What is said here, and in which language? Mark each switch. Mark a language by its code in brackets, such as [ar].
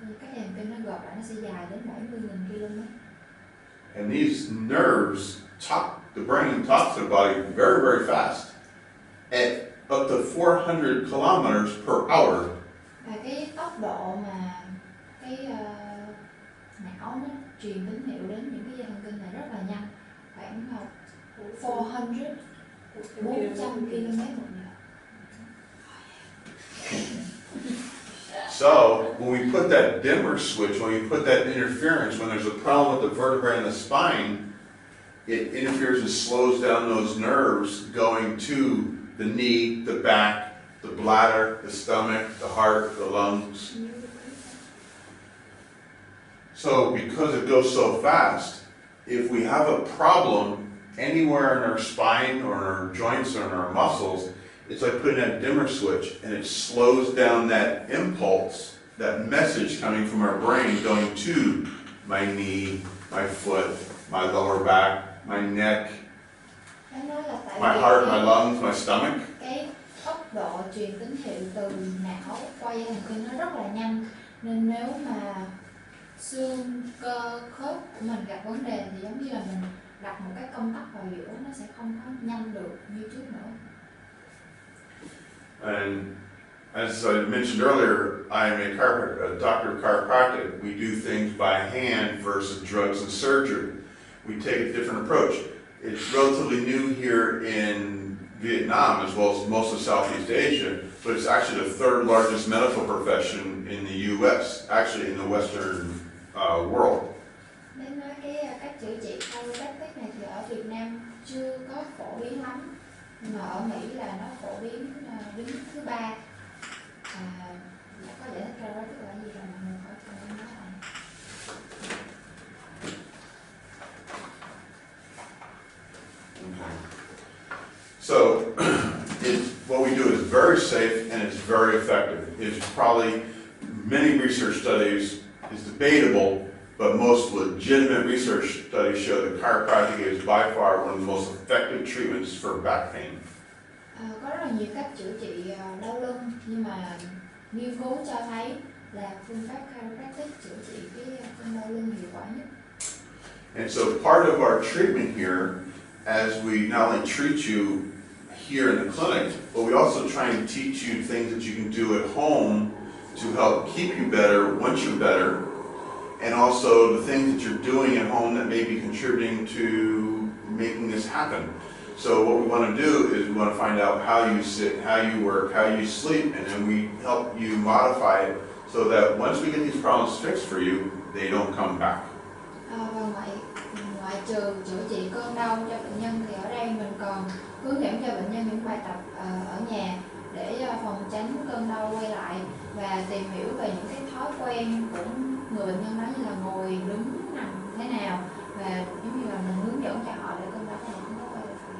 [vi] Các dây thần kinh nó gộp lại nó sẽ dài đến 70.000 km. [en] And these nerves the brain talks to the body very, very fast at up to 400 kilometers per hour. [vi] Và cái tốc độ mà cái não nó truyền tín hiệu đến những cái dây thần kinh này rất là nhanh, khoảng 400 km một giờ. [en] So when we put that dimmer switch, when we put that interference, when there's a problem with the vertebrae in the spine, it interferes and slows down those nerves going to the knee, the back, the bladder, the stomach, the heart, the lungs. So because it goes so fast, if we have a problem anywhere in our spine or in our joints or in our muscles, it's like putting a dimmer switch, and it slows down that impulse, that message coming from our brain going to my knee, my foot, my lower back, my neck, my heart, my lungs, my stomach. [vi] Cái tốc độ truyền tín hiệu từ não qua dây thần kinh nó rất là nhanh, nên nếu mà xương cơ khớp của mình gặp vấn đề thì giống như là mình đặt một cái công tắc vào giữa, nó sẽ không có nhanh được như trước nữa. [en] And as I mentioned earlier, I am a doctor of chiropractic. We do things by hand versus drugs and surgery. We take a different approach. It's relatively new here in Vietnam as well as most of Southeast Asia, but it's actually the third largest medical profession in the U.S., actually in the Western world. [vi] Đến nói cái cách chữa trị chiropractic này thì ở Việt Nam chưa có phổ biến lắm, nhưng mà ở Mỹ là nó phổ biến đứng thứ 3. Có giải thích chiropractic là gì rồi mọi người khỏi cần nói lại. [en] Okay. So, what we do is very safe and it's very effective. It's probably, many research studies, is debatable, but most legitimate research studies show that chiropractic is by far one of the most effective treatments for back pain. [vi] Có rất là nhiều cách chữa trị đau lưng, nhưng mà nghiên cứu cho thấy là phương pháp chiropractic chữa trị cái cơn đau lưng hiệu quả nhất. [en] And so part of our treatment here, as we not only treat you here in the clinic, but we also try and teach you things that you can do at home to help keep you better once you're better, and also the things that you're doing at home that may be contributing to making this happen. So what we want to do is we want to find out how you sit, how you work, how you sleep, and then we help you modify it so that once we get these problems fixed for you, they don't come back. [vi] Và ngoại trừ chữa trị cơn đau cho bệnh nhân thì ở đây mình còn hướng dẫn cho bệnh nhân những bài tập ở nhà để phòng tránh cơn đau quay lại và tìm hiểu về những cái thói quen của người bệnh nhân đó, như là ngồi, đứng, nằm thế nào, và giống như là mình hướng dẫn cho họ để cơn đau này không có quay lại.